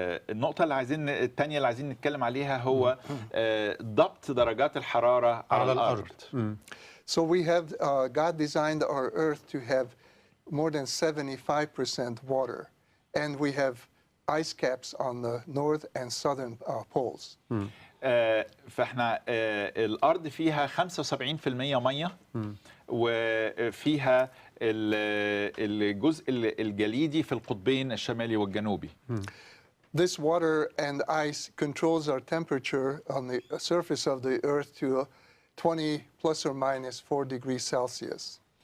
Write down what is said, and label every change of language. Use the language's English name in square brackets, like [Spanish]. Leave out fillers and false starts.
[Arabic] النقطة الثانية اللي عايزين نتكلم عليها هو ضبط درجات الحرارة على الأرض. [English] So we have God designed our Earth to have more than 75% water, and we have ice caps on the north and southern poles. [Arabic] فاحنا الأرض فيها 75% مية، وفيها الجزء الجليدي في القطبين الشمالي والجنوبي. [English] This water and ice controls our temperature on the surface of the Earth to 20 plus or minus 4 degrees Celsius.